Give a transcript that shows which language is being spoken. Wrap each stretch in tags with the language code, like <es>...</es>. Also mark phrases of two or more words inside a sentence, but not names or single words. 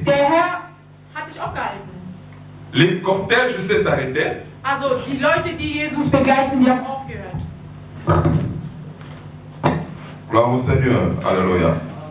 <de>Der Herr hat sich aufgehalten.</de> <fr>Le cortège s'est arrêté.</fr> <de>Also die Leute, die Jesus begleiten sie haben aufgehört.</de> <fr>Gloire au Seigneur. Alléluia.</fr>